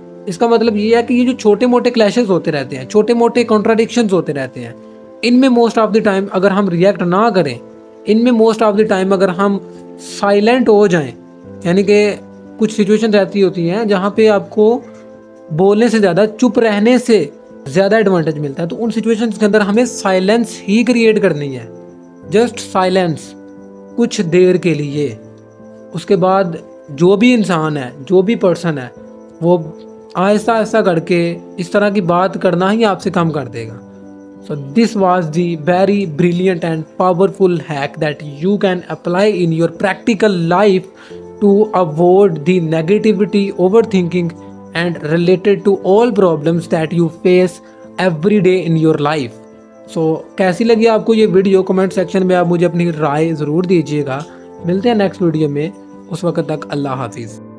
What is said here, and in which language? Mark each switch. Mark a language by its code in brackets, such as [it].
[hi] इसका मतलब ये है कि ये जो छोटे मोटे क्लैशेस होते रहते हैं, छोटे मोटे कॉन्ट्राडिक्शंस होते रहते हैं, इनमें मोस्ट ऑफ द टाइम अगर हम रिएक्ट ना करें, इनमें मोस्ट ऑफ द टाइम अगर हम साइलेंट हो जाएं, यानी कि कुछ सिचुएशन रहती होती हैं जहाँ पे आपको बोलने से ज़्यादा चुप रहने से ज़्यादा एडवांटेज मिलता है, तो उन सिचुएशंस के अंदर हमें साइलेंस ही क्रिएट करनी है, जस्ट साइलेंस कुछ देर के लिए। उसके बाद जो भी इंसान है, जो भी पर्सन है, वो आहिस्ता आहिस्ता करके इस तरह की बात करना ही आपसे कम कर देगा। [en] So this was the very brilliant and powerful hack that you can apply in your practical life to avoid the negativity, overthinking and related to all problems that you face every day in your life. [hi] So कैसी लगी आपको ये video? Comment section में आप मुझे अपनी राय ज़रूर दीजिएगा। मिलते हैं नेक्स्ट वीडियो में, उस वक्त तक अल्लाह हाफिज़।